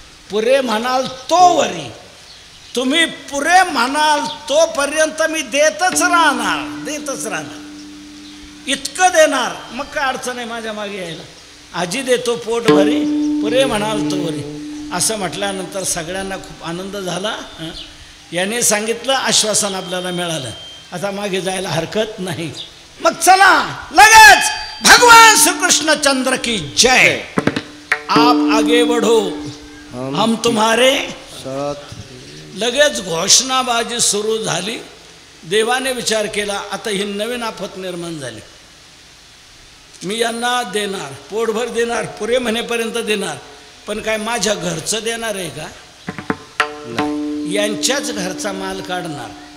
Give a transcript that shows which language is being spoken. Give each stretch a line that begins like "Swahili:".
Marathi: पुरे म्हणाल तोवरी, तुम्ही पुरे म्हणाल तोपर्यंत मी देतच राहणार, देतच राहणार, इतकं देणार. मग काय अडचण आहे माझ्या मागे यायला? आजी देतो पोट भरी, पुरे म्हणाल तोवरी असं म्हटल्यानंतर सगळ्यांना खूप आनंद झाला. याने सांगितलं, आश्वासन आपल्याला मिळालं, आता मागे जायला हरकत नाही. मग चला लगेच भगवान श्रीकृष्ण चंद्र की जय.
Hindi: आप आगे बढ़ो, हम तुम्हारे साथ.
Marathi: लगेच घोषणाबाजी सुरू झाली. देवाने विचार केला, आता ही नवीन आफत निर्माण झाली. मी यांना देणार, पोटभर देणार, पुरे म्हणेपर्यंत देणार, पण काय माझ्या घरचं देणार आहे का? यांच्याच घरचा माल काढणार